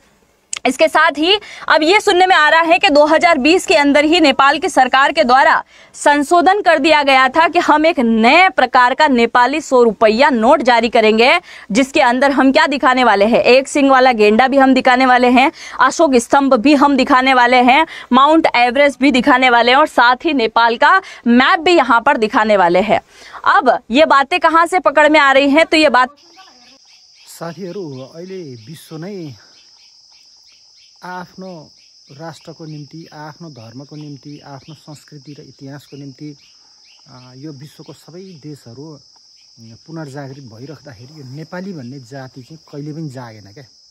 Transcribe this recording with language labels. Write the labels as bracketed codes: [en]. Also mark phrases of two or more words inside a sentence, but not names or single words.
[hi] इसके साथ ही अब ये सुनने में आ रहा है कि 2020 के अंदर ही नेपाल की सरकार के द्वारा संशोधन कर दिया गया था कि हम एक नए प्रकार का नेपाली 100 रुपया नोट जारी करेंगे, जिसके अंदर हम क्या दिखाने वाले हैं, एक सिंग वाला गेंडा भी हम दिखाने वाले हैं, अशोक स्तंभ भी हम दिखाने वाले हैं, माउंट एवरेस्ट भी दिखाने वाले हैं और साथ ही नेपाल का मैप भी यहाँ पर दिखाने वाले हैं। अब ये बातें कहाँ से पकड़ में आ रही हैं, तो ये बात [ne] साथीहरू अहिले विश्व नै आफ्नो राष्ट्रको निम्ति, आफ्नो धर्मको निम्ति, आफ्नो संस्कृति र इतिहासको निम्ति यो विश्वको सबै देशहरू पुनर्जागृत भइराख्दाखेरि यो नेपाली भन्ने जाति चाहिँ कहिले पनि जागेन क्या।